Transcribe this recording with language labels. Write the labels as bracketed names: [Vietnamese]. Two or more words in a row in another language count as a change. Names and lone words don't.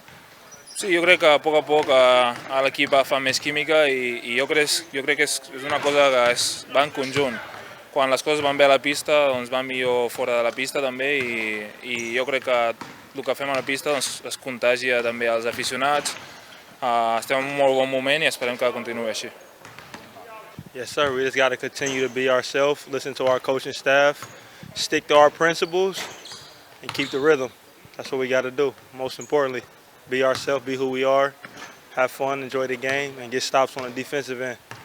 [Catalan] Sí, jo crec que a poc l'equip fa més química i jo crec que és una cosa que va en conjunt. Quan les coses van bé a la pista, doncs van millor fora de la pista també i jo crec que el que fem a la pista es contagia també als aficionats. Estem en un molt bon moment i esperem que continuï així. [English] Yes, sir. We just got to continue to be ourselves, listen to our coaching staff, stick to our principles, and keep the rhythm. That's what we got to do. Most importantly, be ourselves, be who we are, have fun, enjoy the game, and get stops on the defensive end.